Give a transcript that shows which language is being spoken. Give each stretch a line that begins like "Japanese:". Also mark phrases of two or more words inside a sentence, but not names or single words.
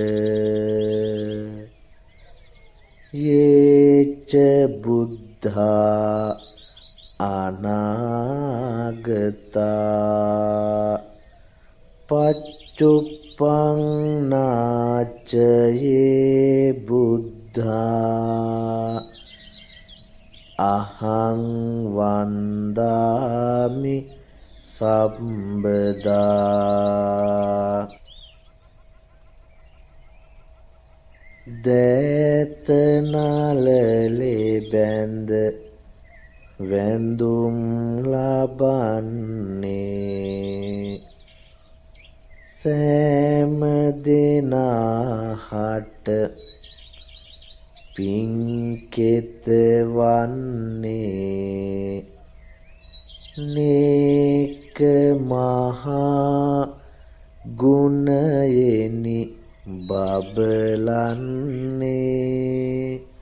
Pali: යේච බුද්ධා අනාගතා පච්චුප්පන්නාච යේ බුද්ධා අහං වන්දාමි සම්බදා.
Sinhala: දෑත නලලේ බැඳ වැඳුම් ලබන්නේ සෑම දෙනාහට පින්කෙත වන්නේ නේක මහා ගුණයෙනි බබලන්නේ.